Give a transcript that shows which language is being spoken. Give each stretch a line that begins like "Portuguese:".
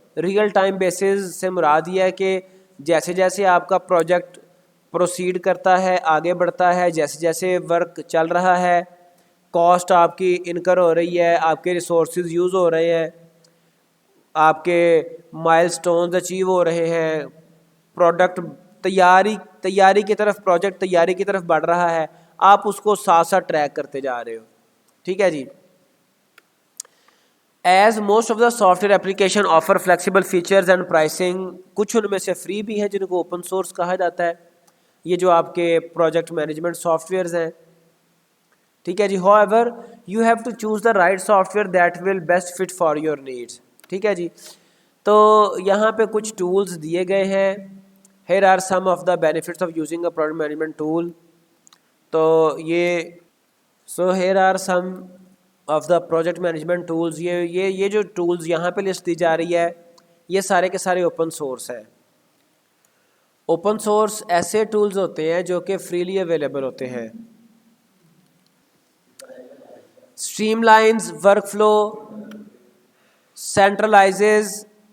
Urdu: Real time bases سے مراد یہ ہے کہ جیسے جیسے آپ کا پروجیکٹ پروسیڈ کرتا ہے, آگے بڑھتا ہے, جیسے جیسے ورک چل رہا ہے, کاسٹ آپ کی انکر ہو رہی ہے, آپ کے ریسورسز یوز ہو رہے ہیں, آپ کے مائل سٹونز اچیو ہو رہے ہیں, پروڈکٹ تیاری کی طرف, پروجیکٹ تیاری کی طرف بڑھ رہا ہے, آپ اس کو ساتھ ساتھ ٹریک کرتے جا رہے ہو. ٹھیک ہے جی.
English: as most of the software application offer flexible features and pricing,
Urdu: کچھ ان میں سے فری بھی ہیں جن کو اوپن سورس کہا جاتا ہے, یہ جو آپ کے پروجیکٹ مینجمنٹ سافٹ ویئرز ہیں. ٹھیک ہے جی.
English: however you have to choose the right software that will best fit for your needs.
Urdu: ٹھیک ہے جی. تو یہاں پہ کچھ ٹولز دیے گئے ہیں.
English: here are some of the benefits of using a project management tool.
Urdu: تو یہ
English: here are some of the project management tools.
Urdu: یہ جو ٹولز یہاں پہ لسٹ دی جا رہی ہے یہ سارے کے سارے اوپن سورس ہیں. اوپن سورس ایسے ٹولز ہوتے ہیں جو کہ فریلی اویلیبل ہوتے ہیں.
English: Streamlines workflow, centralises.